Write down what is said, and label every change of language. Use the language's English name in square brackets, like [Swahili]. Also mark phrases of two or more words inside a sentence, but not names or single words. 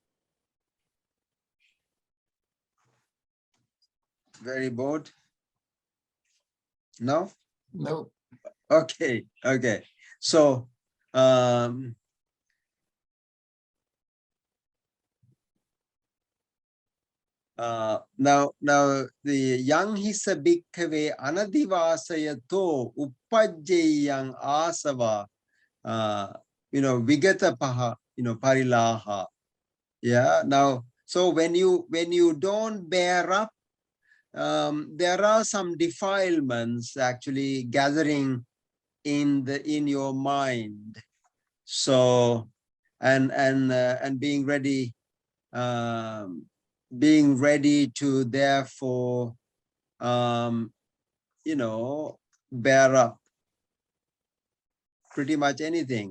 [English] Very bored? No? No. Okay, okay. So now the [Pali] yang hisa bhikkave anadivasayato uppajjeyang asava vigata paha parilaha. [English] Yeah, now so when you don't bear up, there are some defilements actually gathering in your mind. So and being ready to therefore bear up pretty much anything.